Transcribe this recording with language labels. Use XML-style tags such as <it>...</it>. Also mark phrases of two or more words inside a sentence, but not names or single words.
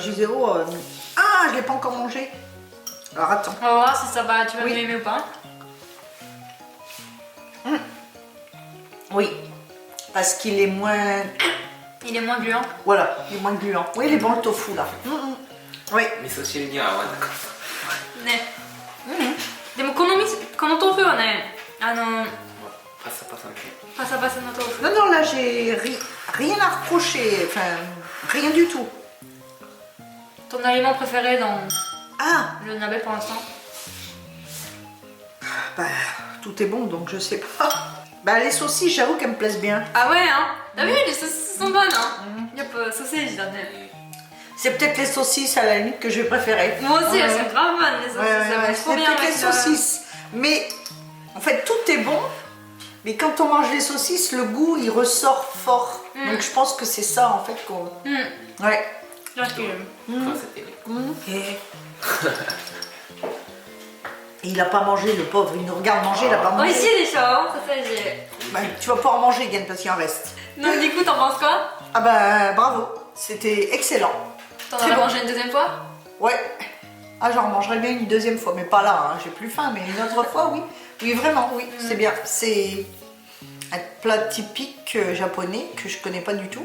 <fr>Je disais, oh, ah, je l'ai pas encore mangé. Alors attends. On va voir si ça va, tu vas Oui. m'aimer ou pas. Oui. Parce qu'il est moins... Il est moins gluant. Voilà, il est moins gluant. Oui, il est bon le tofu là. Oui.</fr> <ja>味噌汁には合わなかった。ね。でもこの豆腐はね、パサパサみたいパサパサの豆腐。</ja> <fr>Non, non, là j'ai rien à reprocher. Enfin, rien du tout. Ton aliment préféré dans Ah, le nabe pour l'instant. bah, tout est bon, donc je sais pas. Bah, les saucisses, j'avoue qu'elles me plaisent bien. Ah ouais, hein. T'as vu, les saucisses sont bonnes, hein. Yep, saucisses, j'en ai. C'est peut-être les saucisses à la limite que je vais préférer. Moi aussi, Ouais, elles ouais. sont grave bonnes, les saucisses. Ça va C'est trop bien peut-être avec les le- saucisses. Mais en fait, tout est bon. Mais quand on mange les saucisses, le goût il ressort fort. Donc je pense que c'est ça en fait qu'on. Ouais. Là, je kille.</fr> <ja>食わせてね</ja> <fr>Et il a pas mangé, le pauvre. Il nous regarde manger, il a pas</fr> <ja>美味しい</ja> <fr>mangé.</fr> <ja>でしょ、ソーセージ。</ja> <fr>Bah, tu vas pouvoir manger, Yann, parce qu'il en reste. Donc du coup, t'en penses quoi? Ah bah bravo, c'était excellent. T'en Très as bon. mangé une deuxième fois? Ouais. Ah, j'en mangerai bien une deuxième fois, mais pas là, hein, j'ai plus faim, mais une autre fois, oui. Oui, vraiment, oui, c'est bien. C'est un plat typique japonais que je connais pas du tout.</fr>